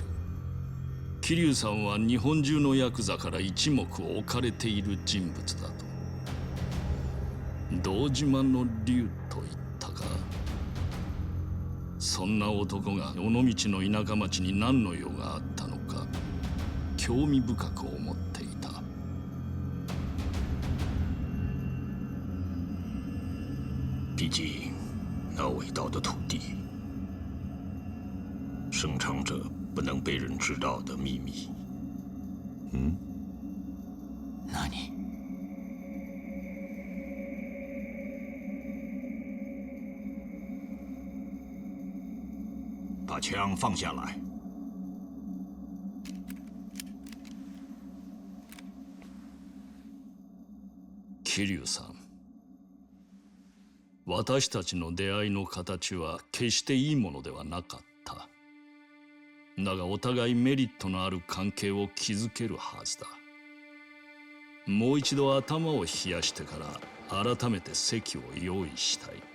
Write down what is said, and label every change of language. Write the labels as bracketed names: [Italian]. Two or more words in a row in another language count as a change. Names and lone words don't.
[Japanese] 桐生さんは日本中のヤクザから一目置かれている人物だと。堂島の竜と言ったか。そんな男が尾道の田舎町に何の用があったのか興味深く思っていた。 [Chinese] 毕竟那伟大的土地生长着不能被人知道的秘密。 [Japanese] 何？ [Chinese] 把枪放下来。 [Japanese] 桐生さん、私たちの出会いの形は決していいものではなかった。だがお互いメリットのある関係を築けるはずだ。もう一度頭を冷やしてから改めて席を用意したい。